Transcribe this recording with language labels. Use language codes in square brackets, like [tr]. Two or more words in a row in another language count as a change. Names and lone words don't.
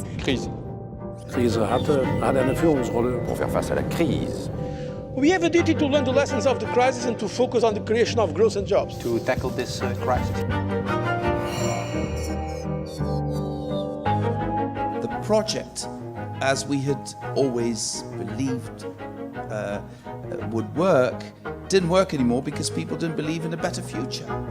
[de] Krise hat eine Führungsrolle. [fr] Pour faire face à la crise. [en] We have a duty to learn the lessons of the crisis and to focus on the creation of growth and jobs. To tackle this crisis. The project, as we had always believed would work, didn't work anymore because people didn't believe in a better future.